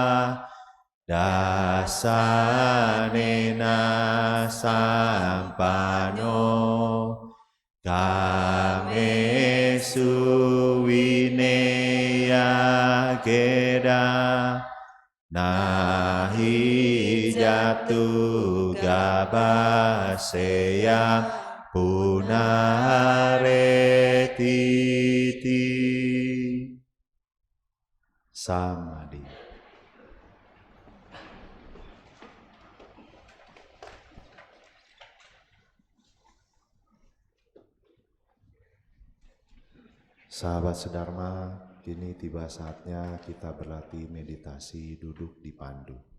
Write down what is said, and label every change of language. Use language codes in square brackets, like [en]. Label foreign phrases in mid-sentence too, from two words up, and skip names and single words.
[pi] dasanena sampano kamesu wineya geda nahi jatu gabaseya punaretiti samadhi. [id] Sahabat sedharma, kini tiba saatnya kita berlatih meditasi duduk di pandu.